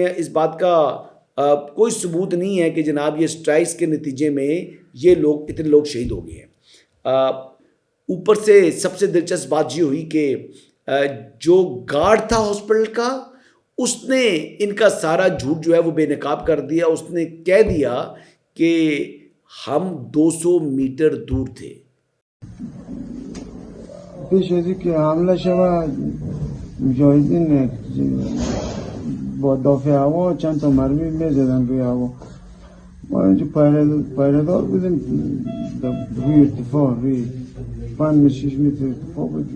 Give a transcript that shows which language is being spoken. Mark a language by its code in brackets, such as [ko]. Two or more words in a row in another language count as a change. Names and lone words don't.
[ur] اس میں اس بات کا کوئی ثبوت نہیں ہے کہ جناب یہ اسٹرائکس کے نتیجے میں یہ لوگ اتنے لوگ شہید ہو گئے ہیں. اوپر سے سب سے دلچسپ بات یہ ہوئی کہ جو گارڈ تھا ہاسپٹل کا اس نے ان کا سارا جھوٹ جو ہے وہ بے نقاب کر دیا. اس نے کہہ دیا کہ ہم 200 میٹر دور تھے. [fa] پیش از که حمله شود مجاهدین با دافع هوا چند تا مرمی میزدن روی هوا. ما اینجا پیرهدار بودیم روی ارتفاع روی 5-6 متر ارتفاع بود.